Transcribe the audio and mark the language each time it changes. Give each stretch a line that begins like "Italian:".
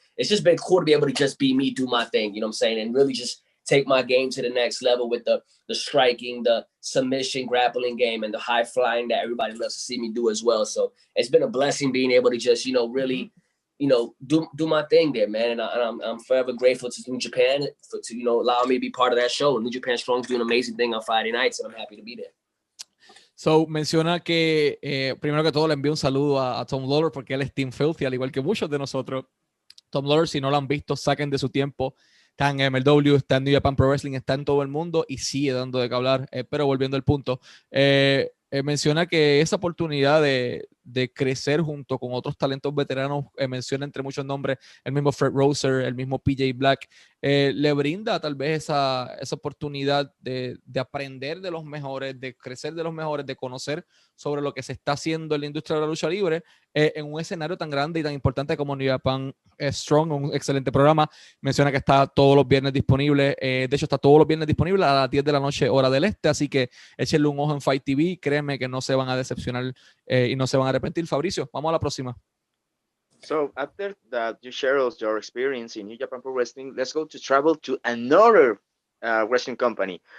English: It's just been cool to be able to just be me, do my thing, you know what I'm saying? And really just take my game to the next level with the striking, the submission, grappling game, and the high flying that everybody loves to see me do as well. So it's been a blessing being able to just, really, do my thing there, man. And I'm forever grateful to New Japan to allow me to be part of that show. New Japan Strong's doing an amazing thing on Friday nights, and I'm happy to be there.
Spanish: So, menciona que primero que todo le envío un saludo a Tom Lawler porque él es Team Filthy, al igual que muchos de nosotros. Tom Lawler, si no lo han visto, saquen de su tiempo. Está en MLW, está en New Japan Pro Wrestling, está en todo el mundo y sigue dando de qué hablar. Pero volviendo al punto, menciona que esa oportunidad de crecer junto con otros talentos veteranos, menciona entre muchos nombres el mismo Fred Roser, el mismo PJ Black, le brinda tal vez esa oportunidad de aprender de los mejores, de crecer de los mejores, de conocer sobre lo que se está haciendo en la industria de la lucha libre en un escenario tan grande y tan importante como New Japan Strong, un excelente programa. Menciona que está todos los viernes disponible, de hecho está todos los viernes disponible a las 10 de la noche hora del este, así que échenle un ojo en Fight TV, créeme que no se van a decepcionar y no se van a arrepentir. Fabricio, vamos a la próxima.
English: So after that you share us your experience in New Japan Pro Wrestling, let's go to travel to another wrestling company.